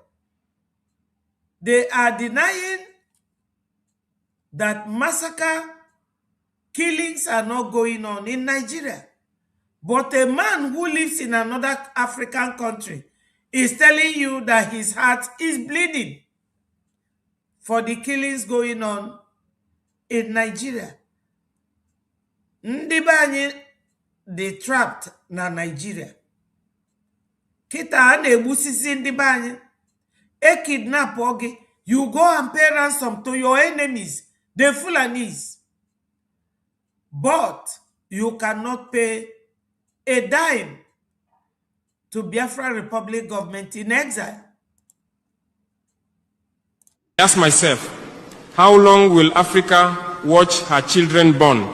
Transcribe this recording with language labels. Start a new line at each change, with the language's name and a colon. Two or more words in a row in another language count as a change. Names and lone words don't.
English: They are denying that massacre, killings are not going on in Nigeria. But a man who lives in another African country is telling you that his heart is bleeding for the killings going on in Nigeria.
Igbo: Ndị be anyị
English: they trapped
Igbo: na Nigeria. Kita a na-egbusisi ndị be anyị. A kidnap oge,
English: you go and pay ransom to your enemies, the Fulanis. But you cannot pay a dime to Biafra Republic government in exile. I asked myself, how long will Africa watch her children born?